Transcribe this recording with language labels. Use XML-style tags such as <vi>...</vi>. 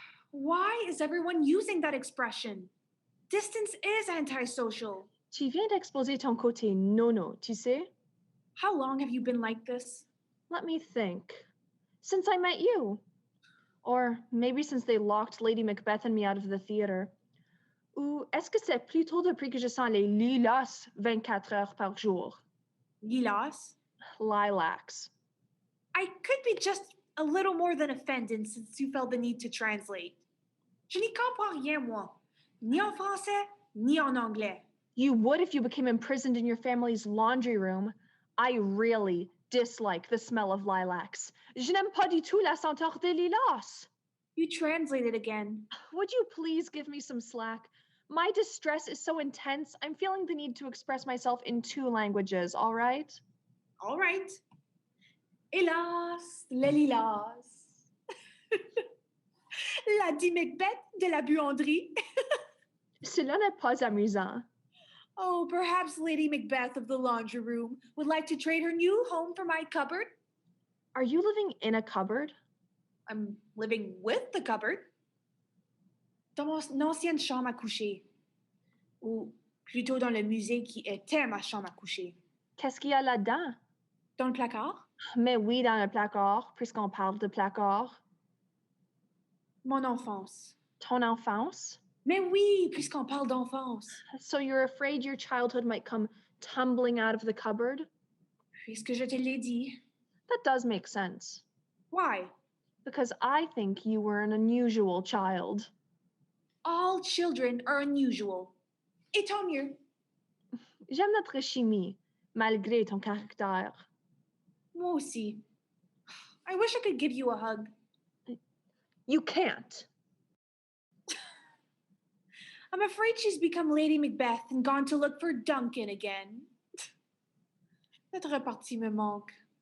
<en>Why is everyone using that expression? Distance is antisocial.</en> <fr>Tu viens d'exposer ton côté nono, tu sais?</fr> <en>How long have you been like this? Let me think. Since I met you. Or maybe since they locked Lady Macbeth and me out of the theater.</en> <fr>Ou est-ce que c'est plutôt depuis que je sens les lilas 24 heures par jour? Lilas?</fr> <en>Lilacs. I could be just a little more than offended since you felt the need to translate.</en> <fr>Je n'y comprends rien, moi. Ni en français, ni en anglais.</fr> <en>You would if you became imprisoned in your family's laundry room. I really dislike the smell of lilacs.</en> <fr>Je n'aime pas du tout la senteur des lilas.</fr> <en>You translated again. Would you please give me some slack? My distress is so intense, I'm feeling the need to express myself in 2 languages, all right? All right.</en> <fr>Hélas, les lilas. La dit Macbeth de la buanderie. Cela n'est pas amusant.</fr> <en>Oh, perhaps Lady Macbeth of the laundry room would like to trade her new home for my cupboard. Are you living in a cupboard? I'm living with the cupboard.</en> <fr>Dans mon ancienne chambre à coucher. Ou plutôt dans le musée qui était ma chambre à coucher. Qu'est-ce qu'il y a là-dedans? Dans le placard. Mais oui, dans le placard, puisqu'on parle de placard. Mon enfance. Ton enfance? Mais oui, puisqu'on parle d'enfance.</fr> <en>So you're afraid your childhood might come tumbling out of the cupboard?</en> <fr>Puisque je te l'ai dit.</fr> <en>That does make sense. Why? Because I think you were an unusual child. All children are unusual.</en> <fr>Et tant mieux. J'aime notre chimie, malgré ton caractère. Moi aussi.</fr> <en>I wish I could give you a hug. You can't. I'm afraid she's become Lady Macbeth and gone to look for Duncan again.</en> <fr>Notre repartie me manque.</fr>